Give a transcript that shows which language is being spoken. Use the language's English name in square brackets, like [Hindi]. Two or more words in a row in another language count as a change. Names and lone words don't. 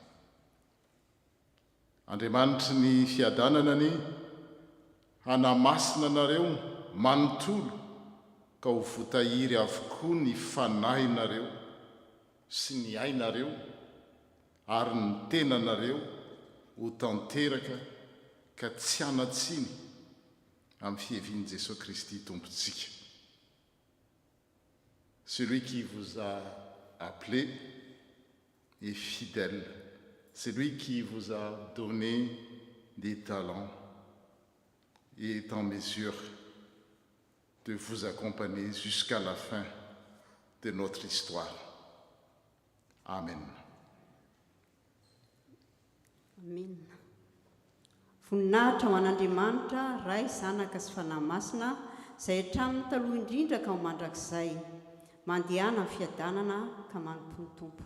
[Malagasy] Andriamanitry ny fiadanana hanamasina anareo manontolo ka ho votahiry avokoa ny fanahinareo sy ny ainareo ary ny tenanareo ho tanteraka ka tsy anatsiny amin'ny fihevian'i Jesosy Kristy tompontsika. [French] Celui qui vous a appelé est fidèle, celui qui vous a donné des talents est en mesure de vous accompagner jusqu'à la fin de notre histoire. [Malagasy] Amen. Amen. Voninahitra ho an'Andriamanitra ray zanaka sy fanahy masina izay hatramin'ny taloha indrindra ka ho mandrakizay mandehana amin'ny fiadanana ka manompo ny tompo.